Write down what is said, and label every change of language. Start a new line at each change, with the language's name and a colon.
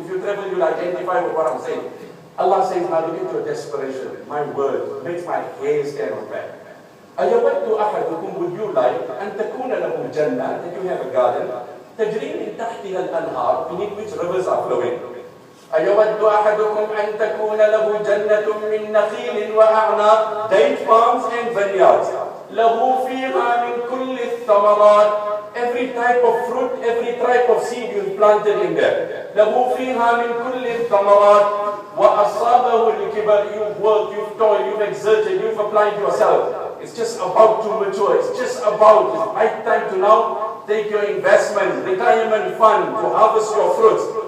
English: If you travel, you'll identify with what I'm saying. Allah says, now look into your desperation. My word makes my hair stand on back.
Arabic: أَيَوَدُّ أَحَدُكُمْ,
English: would you like
Arabic: أَن تَكُونَ لَهُ جَنَّةٌ,
English: that you have a garden,
Arabic: تَجْرِي مِن تَحْتِهَا الْأَنْهَارُ,
English: beneath which rivers are flowing.
Arabic: أَيَوَدُّ أَحَدُكُمْ أَن تَكُونَ لَهُ جَنَّةٌ مِّن نَخِيلٍ وَأَعْنَابٍ,
English: date palms and vineyards.
Arabic: لَهُ فِيهَا مِن كُلِّ الثَّمَرَاتِ,
English: every type of fruit, every type of seed you've planted in there.
Arabic: لَهُ فِيهَا مِن كُلِّ الثَّمَرَاتِ وَأَصَابَهُ الْكِبَرُ,
English: you've worked, you've toiled, you've exerted, you've applied yourself. It's just about to mature. It's just about, it's right time to now take your investment, retirement fund to harvest your fruits.